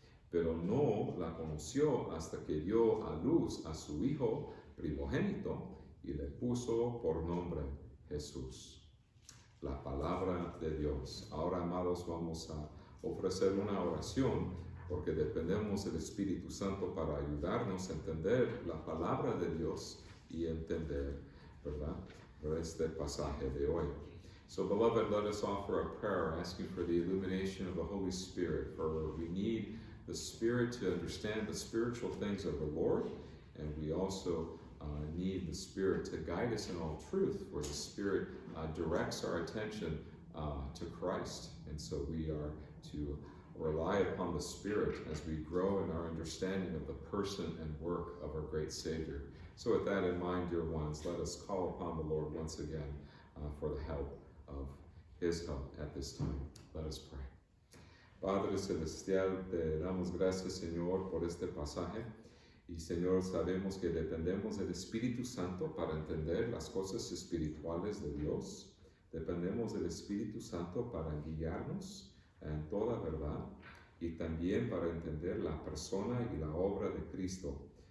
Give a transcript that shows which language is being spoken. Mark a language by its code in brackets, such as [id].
[es] Pero no la conoció hasta que dio a luz a su hijo primogénito, y le puso por nombre Jesús. La palabra de Dios. Ahora, amados, vamos a ofrecer una oración, porque dependemos del Espíritu Santo para ayudarnos a entender la palabra de Dios y entender, ¿verdad?, este pasaje de hoy. [en] So, beloved, let us offer a prayer asking for the illumination of the Holy Spirit, for we need the Spirit to understand the spiritual things of the Lord, and we also need the Spirit to guide us in all truth, where the Spirit directs our attention to Christ. And so we are to rely upon the Spirit as we grow in our understanding of the person and work of our great Savior. So with that in mind, dear ones, let us call upon the Lord once again for the help of His help at this time. Let us pray. [es] Padre Celestial, te damos gracias, Señor, por este pasaje. Y, Señor, sabemos que dependemos del Espíritu Santo para entender las cosas espirituales de Dios. Dependemos del Espíritu Santo para guiarnos en toda verdad y también para entender la persona y la obra de Cristo.